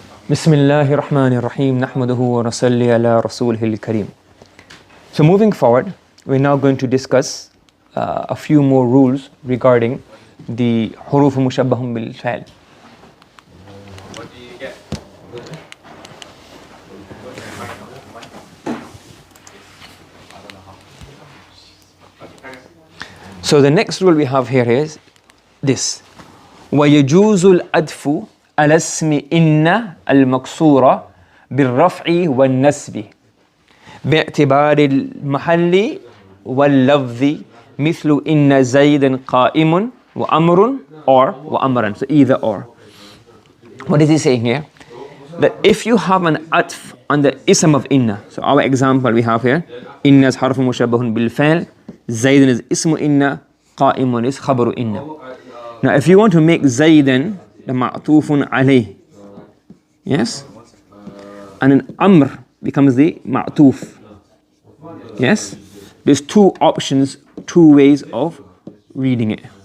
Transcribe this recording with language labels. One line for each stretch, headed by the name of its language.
Arabic: بسم الله الرحمن الرحيم نحمده ونصلي على رسوله الكريم.
English: So moving forward, we're now going to discuss a few more rules regarding the حروف مشبهة بالفعل. What do you get? So the next rule we have here is this.
Arabic: ويجوز الأدف على اسم إن المكسورة بالرفع والنسب باعتبار المحل واللفظ مثل إن زيدا قائم وأمر or وأمرا.
English: So either or. What is he saying here? That if you have an atf on the ism of inna, so our example we have here, inna is harf mushabbahun bil fa'l, zaydan is ismu inna, qa'imun is khabaru inna. Now if you want to make zaydan the ma'tufun alayh, yes, and an amr becomes the ma'tuf, yes, there's two options, two ways of reading it.